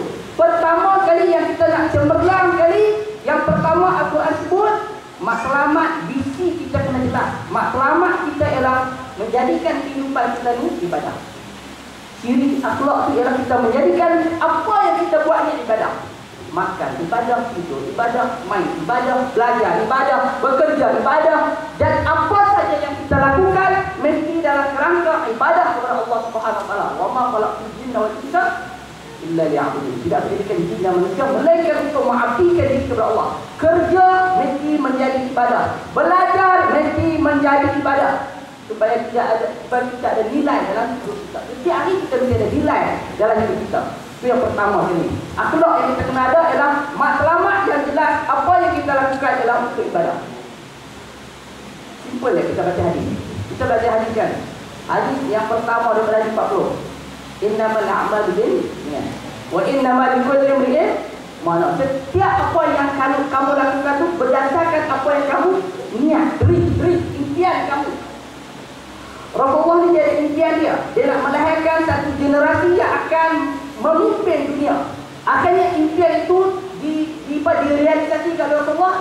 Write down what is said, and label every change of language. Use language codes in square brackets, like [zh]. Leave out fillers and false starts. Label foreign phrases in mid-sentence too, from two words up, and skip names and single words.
[ms] Pertama kali yang kita nak cemerlang kali, yang pertama Al-Quran sebut, matlamat visi kita kena jelas. Matlamat kita ialah menjadikan kehidupan kita ni ibadah. Ciri akhlak itu ialah kita menjadikan apa yang kita buat ni ibadah. Makan, ibadah tidur, ibadah main, ibadah belajar, ibadah bekerja, ibadah, dan apa saja yang kita lakukan mesti dalam kerangka ibadah kepada [ar] الله سبحانه وتعالى. وما خلقت الجن والإنس إلا ليعبدون. [ms] Tidak menjadikan jin dan manusia melainkan untuk mengabdikan diri kepada Allah. Kerja mesti menjadi ibadah, belajar mesti menjadi ibadah, supaya tidak ada nilai dalam hidup kita. Setiap hari kita mesti ada nilai dalam hidup kita. Itu yang pertama ini. Akhlak yang kita kena ada ialah matlamat yang jelas. Apa yang kita lakukan ialah untuk ibadah. Simple ya kita baca hadis. Kita baca hadis kan. Hadis yang pertama daripada hadis 40. [ar] إنما الأعمال بالنيات وإنما لكل امرئ ما نوى. [ms] Setiap apa yang kamu lakukan itu berdasarkan apa yang kamu niat, beri impian kamu. Rasulullah ni jadi impian dia. Dia nak melahirkan satu generasi yang akan memimpin dunia. Akhirnya impian itu direalisasikan oleh Rasulullah.